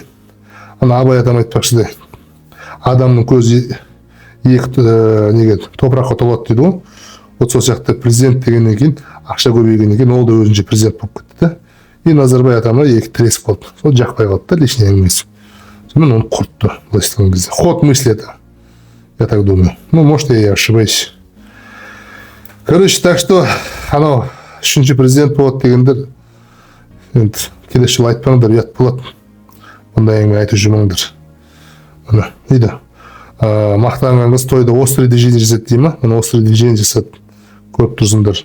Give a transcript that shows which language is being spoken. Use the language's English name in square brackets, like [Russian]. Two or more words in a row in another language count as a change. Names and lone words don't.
[Kazakh] Ана Абай атам айтпақшы да, адамның көзі екі неге топыраққа толады дейді ғой. Вот сол сияқты президент дегеннен кейін ақша көбейгеннен кейін ол да өзінше президент болып кетті да. И Назарбай атамға екі тіресіп қалды. Сол жақпай қалды да лишний әңгімесі. Сонымен оны құртты былай істеген кезде. [Russian] Ход мысли это. Я так думаю. Ну, может, я и ошибаюсь. Короче, так что [Kazakh] анау үшінші президент болады дегендер енді келесі жылы айтпаңдар, ұят болады. Бұндай әңгіме айтып жүрмеңдер. Мына дейді. Мақтанған қыз тойда [Russian] острый движение [Kazakh] жасады дей ма? Мына [Russian] острый движение [Kazakh] жасады. Көріп тұрсыңдар.